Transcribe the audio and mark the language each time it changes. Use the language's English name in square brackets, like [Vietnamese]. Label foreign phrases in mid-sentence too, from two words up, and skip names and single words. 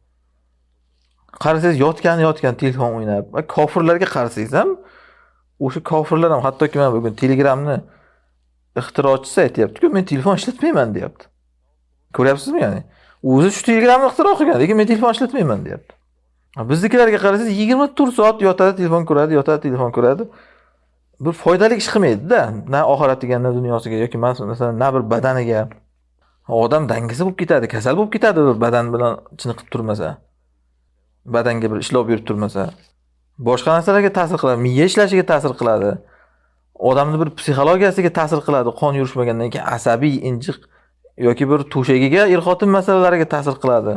[Uzbek] Qarasangiz yotgan telefon o'ynab va kofirlarga qarasangiz ham o'sha kofirlar ham hattoki men bugun Telegramni ixtirochisi aytayapti-ku, men telefon ishlatmayman deyapti. Ko'ryapsizmi ya'ni? O'zi shu Telegramni ixtiro qilgan, lekin men telefon ishlatmayman deyapti. Biznikilarga qarasangiz 24 soat yotadi, telefon ko'radi. Bir foydali ish qilmaydi-da, na oxiratiga, na dunyosiga yoki masalan na bir badaniga. Odam dangasa bo'lib ketadi, kasal bo'lib ketadi bir badan bilan chiniqib turmasa. Badanga bir ishlov berib turmasa. Boshqa narsalarga ta'sir qiladi, miya ishlashiga ta'sir qiladi. Odamning bir psixologiyasiga ta'sir qiladi, qon yurishmagandan keyin asabiy, injiq yoki bir to'shagiga, er-xotin masalalariga ta'sir qiladi.